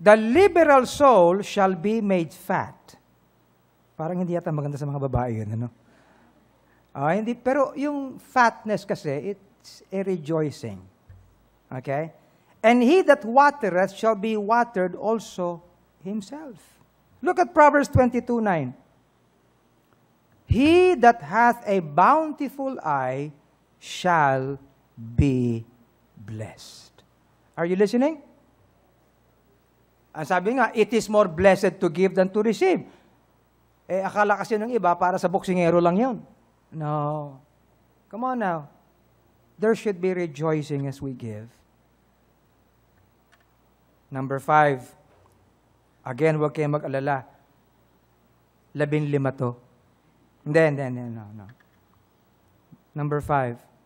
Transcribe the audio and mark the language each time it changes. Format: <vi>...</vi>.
<en>The liberal soul shall be made fat.</en> <tl>Parang hindi yata maganda sa mga babae yun, ano? Hindi, pero yung fatness kasi,</tl> <en>it's a rejoicing. Okay? And he that watereth shall be watered also himself. Look at Proverbs 22:9. He that hath a bountiful eye shall be blessed. Are you listening?</en> <tl>Ang sabi nga,</tl> <en>it is more blessed to give than to receive.</en> <tl>Akala kasi ng iba, para sa boksingero lang yun.</tl> <en>No. Come on now. There should be rejoicing as we give. Number 5. Again,</en> <tl>huwag kayong mag-alala.</tl> <en>15 to. Hindi, no. Number 5.</en>